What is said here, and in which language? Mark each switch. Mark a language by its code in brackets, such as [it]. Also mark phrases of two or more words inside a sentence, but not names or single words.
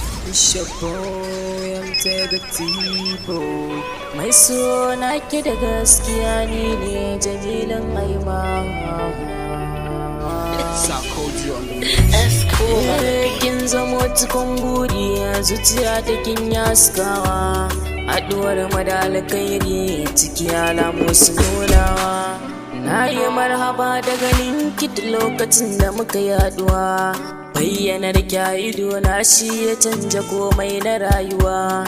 [en] It's your boy, M T the T-Boy. [ha] Mai so na ki da gaskiya ni ne Jamilun Haima. [en] Sarkozy on the mix. [ha] Eh, kin zamo cikin buri a zuciya ta kin yaskawa. Haɗuwar mu da alkhairi ciki alamu su nunawa. Na yi marhaba da ganin ki duk lokacin da muka yi haɗuwa. Bayyanar ki a ido na shi ya canja komai na rayuwa.